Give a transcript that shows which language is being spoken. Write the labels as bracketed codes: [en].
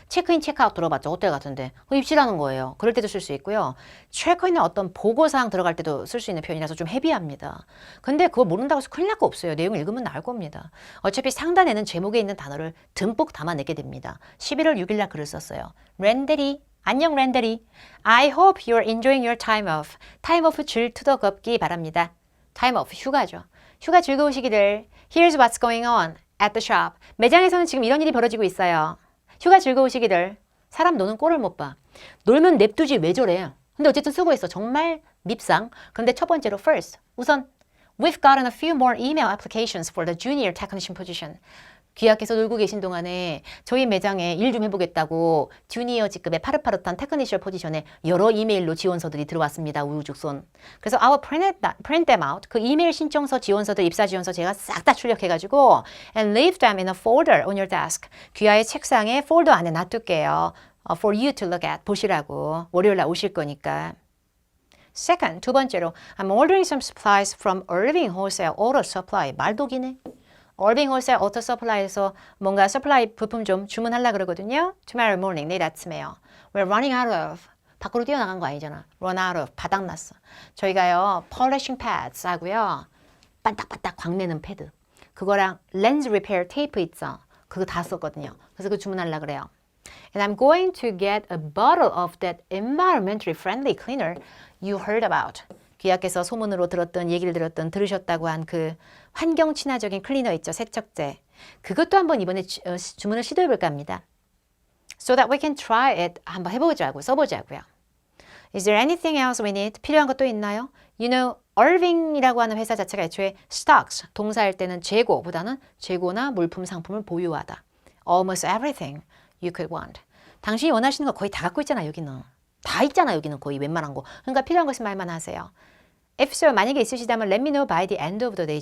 [ko] 체크인, 체크아웃 들어봤죠. 호텔 같은데. 입실하는 거예요. 그럴 때도 쓸 수 있고요. 체크인은 어떤 보고사항 들어갈 때도 쓸 수 있는 표현이라서 좀 헤비합니다. 근데 그거 모른다고 해서 큰일 날 거 없어요. 내용 읽으면 나을 겁니다. 어차피 상단에는 제목에 있는 단어를 듬뿍 담아내게 됩니다. 11월 6일 날 글을 썼어요. 랜데리 안녕 랜데리. [en] I hope you're enjoying your time off. [ko] time off 질투덕 없기 바랍니다. time off 휴가죠. 휴가 즐거우시기를. [en] Here's what's going on at the shop. [ko] 매장에서는 지금 이런 일이 벌어지고 있어요. 휴가 즐거우시기를. 사람 노는 꼴을 못 봐. 놀면 냅두지 왜 저래. 근데 어쨌든 쓰고 있어. 정말 밉상. 근데 첫 번째로 first. 우선 [en] We've gotten a few more email applications for the junior technician position. [ko] 귀하께서 놀고 계신 동안에 저희 매장에 일 좀 해보겠다고 주니어 직급의 파릇파릇한 테크니셜 포지션에 여러 이메일로 지원서들이 들어왔습니다. 우후죽순. [en] 그래서 our print them out. [ko] 그 이메일 신청서 지원서들 입사 지원서 제가 싹 다 출력해가지고 [en] and leave them in a folder on your desk. [ko] 귀하의 책상에 폴더 안에 놔둘게요. [en] For you to look at. [ko] 보시라고. 월요일 날 오실 거니까. [en] Second, [ko] 두 번째로 [en] I'm ordering some supplies from Irving Wholesale Auto Supply. [ko] 말도 기네. 얼빙 홀셀 오토 서플라이에서 뭔가 서플라이 부품 좀 주문하려고 그러거든요. [en] Tomorrow morning, [ko] 내일 아침에요. [en] We're running out of. [ko] 밖으로 뛰어나간 거 아니잖아. [en] Run out of. [ko] 바닥났어. 저희가요. [en] Polishing pads [ko] 하고요. 반딱반딱 광내는 패드. 그거랑 lens repair 테이프 있죠. 그거 다 썼거든요. 그래서 그거 주문하려고 그래요. [en] And I'm going to get a bottle of that environmentally friendly cleaner you heard about. [ko] 귀하께서 소문으로 들었던 얘기를 들으셨다고 한 그 환경 친화적인 클리너 있죠. 세척제. 그것도 한번 이번에 주문을 시도해 볼까 합니다. [en] So that we can try it. [ko] 한번 해보자고 써보자고요. [en] Is there anything else we need? [ko] 필요한 것도 있나요? [en] You know, [ko] Irving이라고 하는 회사 자체가 애초에 stocks, 동사일 때는 재고보다는 재고나 물품, 상품을 보유하다. [en] Almost everything you could want. [ko] 당신이 원하시는 거 거의 다 갖고 있잖아, 여기는. 다 있잖아, 여기는 거의 웬만한 거. 그러니까 필요한 것은 말만 하세요. [en] If so, [ko] 만약에 있으시다면 [en] let me know by the end of the day.